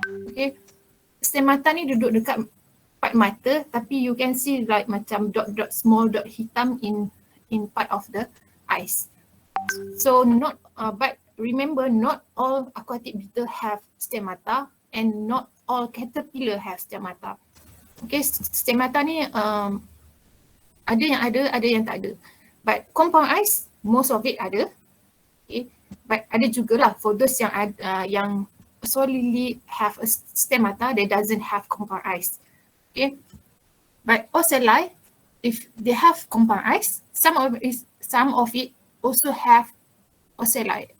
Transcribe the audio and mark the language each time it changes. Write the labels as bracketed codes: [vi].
[en] Okay, stemata [ms] ni duduk dekat [en] part mata, tapi you can see like macam dot small dot [ms] hitam [en] in part of the eyes. So not but remember, not all aquatic beetle have stemata and not all caterpillar have stemata. [ms] Okay, stemata ni ada yang ada yang tak ada. [en] But compound eyes, most of it ada. Okay, but [ms] ada jugalah [en] for those yang solely have a stemata, they doesn't have compound eyes. Okay, but ocelli, if they have compound eyes, some of it also have ocelli.